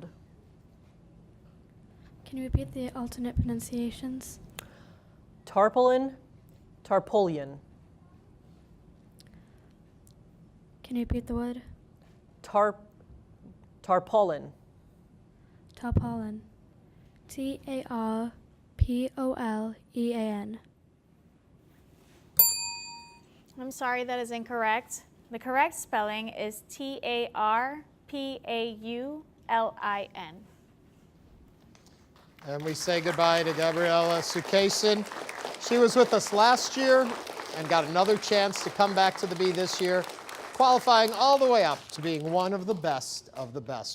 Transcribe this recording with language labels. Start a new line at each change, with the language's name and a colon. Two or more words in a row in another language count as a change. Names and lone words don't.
English: Can you repeat the alternate pronunciations? Tarpaulin, tarpolian. Can you repeat the word? Tarpaulin. Tarpaulin. T-A-R-P-O-L-E-A-N. I'm sorry, that is incorrect. The correct spelling is T-A-R-P-A-U-L-I-N. And we say goodbye to Gabriella Sukesin. She was with us last year and got another chance to come back to the Bee this year, qualifying all the way up to being one of the best of the best.